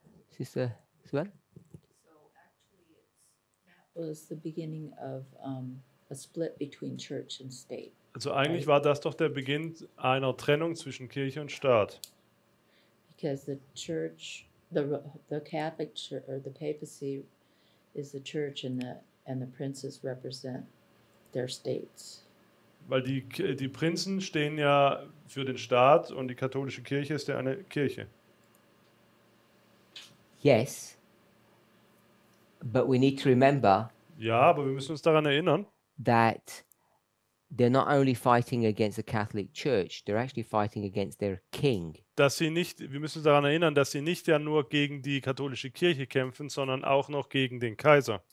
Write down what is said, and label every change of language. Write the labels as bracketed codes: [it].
[en] Sister Sue? Was the beginning of a split between church and state. [de] Also eigentlich war das doch der Beginn einer Trennung zwischen Kirche und Staat. [en] Because the church, the Catholic Church or the papacy is the church, and the princes represent their states. [de] Weil die Prinzen stehen ja für den Staat und die katholische Kirche ist ja eine Kirche. [en] Yes. But we need to remember [de] Ja, aber wir müssen uns daran erinnern, [en] that they're not only fighting against the Catholic Church, they're actually fighting against their king. [de] wir müssen uns daran erinnern, dass sie nicht ja nur gegen die katholische Kirche kämpfen, sondern auch noch gegen den Kaiser.